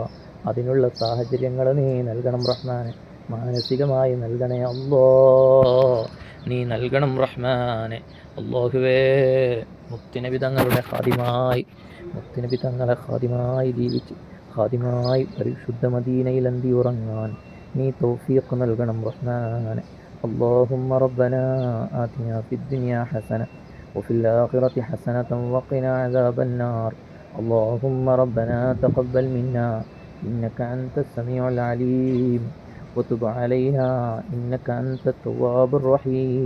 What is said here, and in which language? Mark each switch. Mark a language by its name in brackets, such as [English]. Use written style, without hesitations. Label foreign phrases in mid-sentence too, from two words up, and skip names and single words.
[Malayalam] അതിനുള്ള സാഹചര്യങ്ങൾ നീ നൽകണം റഹ്മാനെ. മാനസികമായി നൽകണേ അല്ലാ, നീ നൽകണം റഹ്മാനെ. അല്ലാഹുവേ, മുത്തുനബി തങ്ങളുടെ ഖാദിമായി, മുത്തുനബി തങ്ങളെ ഖാദിമായി ജീവിച്ച് ഖാദിമായി പരിശുദ്ധ മദീനയിൽ അന്തി ഉറങ്ങാൻ നീ തൗഫീഖ് നൽകണം റഹ്മാനെ. [Arabic] اللهم ربنا آتنا في الدنيا حسنة وفي الآخرة حسنة وقنا عذاب النار. اللهم ربنا تقبل منا إنك أنت السميع العليم وتب علينا إنك أنت التواب الرحيم.